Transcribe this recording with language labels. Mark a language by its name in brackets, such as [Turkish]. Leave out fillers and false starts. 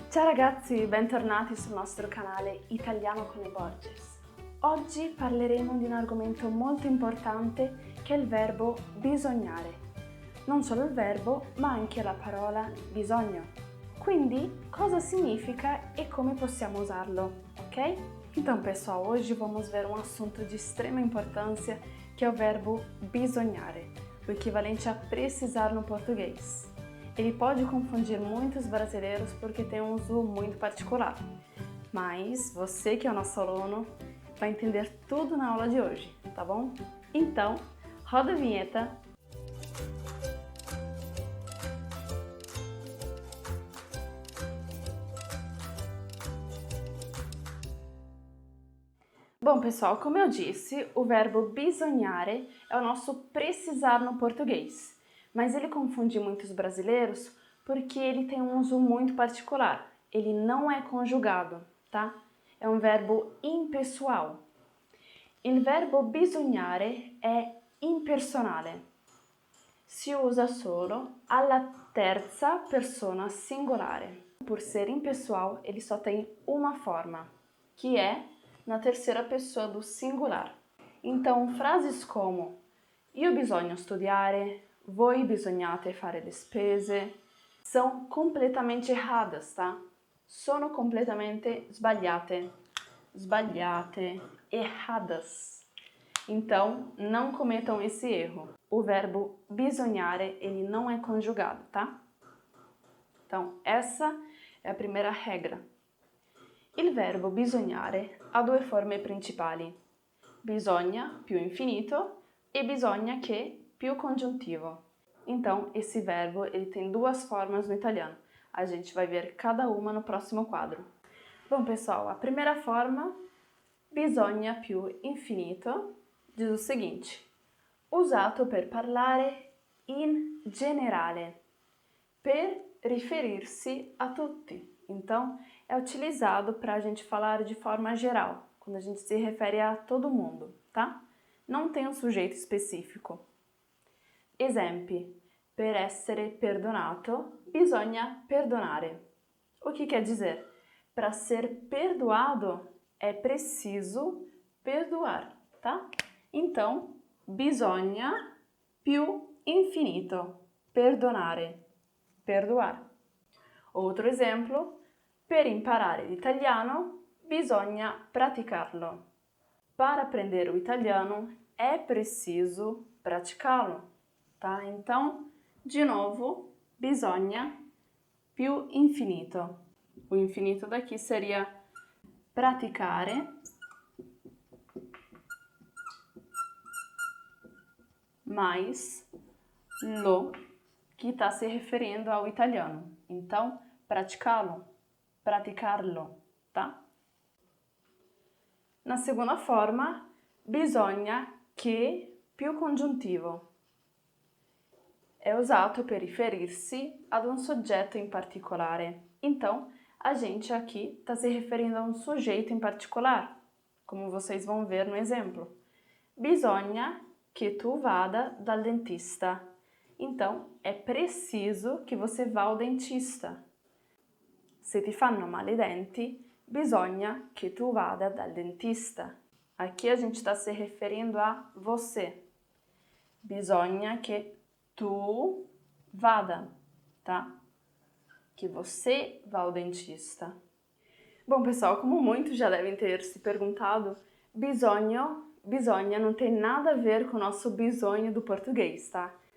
[Italian] Ciao ragazzi, bentornati sul nostro canale Italiano con le Borges. Oggi parleremo di un argomento molto importante che è il verbo bisognare. Non solo il verbo, ma anche la parola bisogno. Quindi, cosa significa e come possiamo usarlo, ok? [Portuguese] Então, pessoal, hoje vamos ver um assunto de extrema importância que é o verbo bisognare, o equivalente a precisar no português. Ele pode confundir muitos brasileiros porque tem um uso muito particular, mas você que é o nosso aluno vai entender tudo na aula de hoje, tá bom? Então, roda a vinheta. Bom, pessoal, como eu disse, o verbo bisognare é o nosso precisar no português, mas ele confunde muitos brasileiros porque ele tem um uso muito particular. Ele não é conjugado, tá? É um verbo impessoal. [Italian] Il verbo bisognare è impersonale. Si usa solo alla terza persona singolare. [Portuguese] Por ser impessoal, ele só tem uma forma, que é na terceira pessoa do singular. Então, frases como [Italian] io bisogno studiare, voi bisognate fare le spese, [Portuguese] são completamente erradas, tá? [Italian] Sono completamente sbagliate. [Portuguese] Sbagliate, erradas. Então, não cometam esse erro. O verbo bisognare, ele não é conjugado, tá? Então, essa é a primeira regra. [Italian] Il verbo bisognare ha due forme principali, bisogna più infinito e bisogna che più congiuntivo. [Portuguese] Então, esse verbo ele tem duas formas no italiano. A gente vai ver cada uma no próximo quadro. Bom, pessoal, a primeira forma, [Italian] bisogna più infinito, [Portuguese] diz o seguinte: [Italian] usato per parlare in generale, per riferirsi a tutti. [Portuguese] Então, é utilizado para a gente falar de forma geral, quando a gente se refere a todo mundo, tá? Não tem um sujeito específico. [Italian] Esempi: per essere perdonato, bisogna perdonare. [Portuguese] O que quer dizer? Para ser perdoado, é preciso perdoar, tá? Então, [Italian] bisogna più infinito, [Portuguese] perdonare, perdoar. Outro exemplo, [Italian] per imparare l'italiano bisogna praticarlo. [Portuguese] Para aprender o italiano é preciso praticá-lo, tá? Então, de novo, [Italian] bisogna più infinito. [Portuguese] O infinito daqui seria praticare mais lo, que está se referindo ao italiano. Então, praticá-lo, praticarlo, tá? Na segunda forma, [Italian] bisogna che più congiuntivo. É usato per riferirsi ad un soggetto in particolare. [Portuguese] Então, a gente aqui está se referindo a um sujeito em particular, como vocês vão ver no exemplo. [Italian] Bisogna che tu vada dal dentista. [Portuguese] Então, é preciso que você vá ao dentista. [Italian] Se ti fanno male i denti, bisogna che tu vada dal dentista. [Portuguese] Aqui a gente está se referindo a você. [Italian] Bisogna che tu vada, [Portuguese] tá? Que você vá ao dentista. Bom, pessoal, como muitos já devem ter se perguntado, bisogna não tem nada a ver com o nosso bisogno do português, tá?